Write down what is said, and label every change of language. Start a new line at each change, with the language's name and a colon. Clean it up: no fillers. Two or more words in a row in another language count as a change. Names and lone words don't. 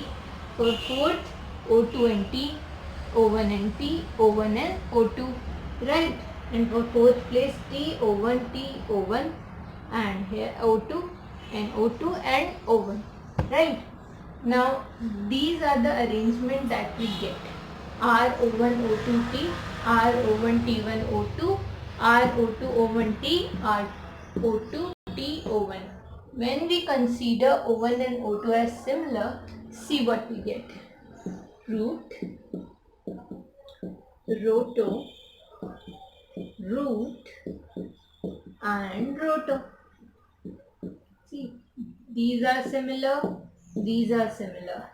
English: For fourth, O2 and T, O1 and T, O1 and O2, right? And for fourth place, T, O1, T, O1, and here O2 and O2 and O1, right? Now these are the arrangement that we get: R O1 O2 T, R O1 T1 O2, R O2 O1 T, R O2 T O1. When we consider O1 and O2 as similar, see what we get: root, roto, root, and roto. See, these are similar, these are similar.